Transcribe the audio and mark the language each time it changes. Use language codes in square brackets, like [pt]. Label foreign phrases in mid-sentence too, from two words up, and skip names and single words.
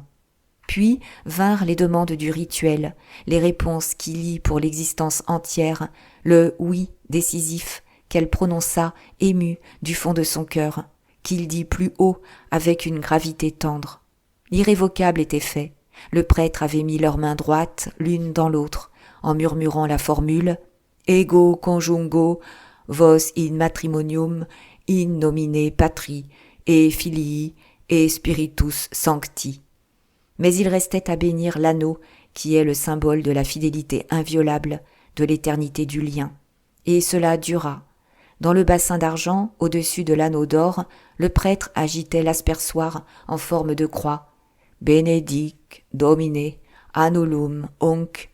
[fr] Puis vinrent les demandes du rituel, les réponses qui lient pour l'existence entière, le « oui » décisif qu'elle prononça émue du fond de son cœur, qu'il dit plus haut avec une gravité tendre. L'irrévocable était fait. Le prêtre avait mis leurs mains droites l'une dans l'autre, en murmurant la formule « [la] Ego conjungo vos in matrimonium in nomine Patri et Filii et Spiritus Sancti ». [fr] Mais il restait à bénir l'anneau qui est le symbole de la fidélité inviolable, de l'éternité du lien. Et cela dura. Dans le bassin d'argent, au-dessus de l'anneau d'or, le prêtre agitait l'aspersoir en forme de croix. [la] « Benedic Domine annulum onc ».